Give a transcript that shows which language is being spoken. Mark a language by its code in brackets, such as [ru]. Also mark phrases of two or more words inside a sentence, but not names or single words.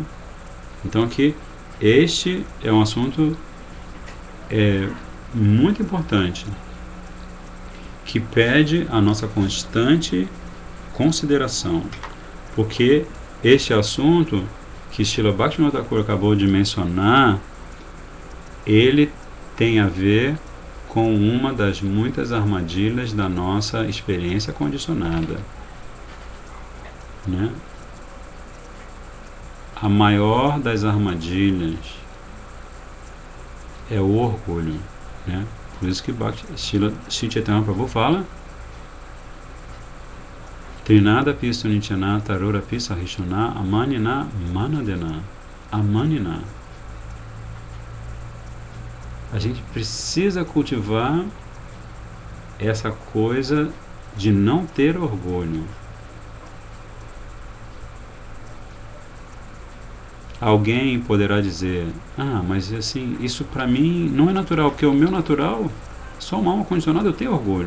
[pt] Então aqui, este é um assunto muito importante, que pede a nossa constante consideração, porque este assunto que Srila Bhaktivinoda Thakur acabou de mencionar, ele tem a ver com uma das muitas armadilhas da nossa experiência condicionada, né? A maior das armadilhas é o orgulho, né? Por isso que Srila Chaitanya Prabhu fala: [sa] Trinada pistu nityana tarura pisa rishuna amanina manadena. [pt] Amanina. A gente precisa cultivar essa coisa de não ter orgulho. Alguém poderá dizer: mas assim, isso para mim não é natural, porque o meu natural, só uma alma condicionada, eu tenho orgulho.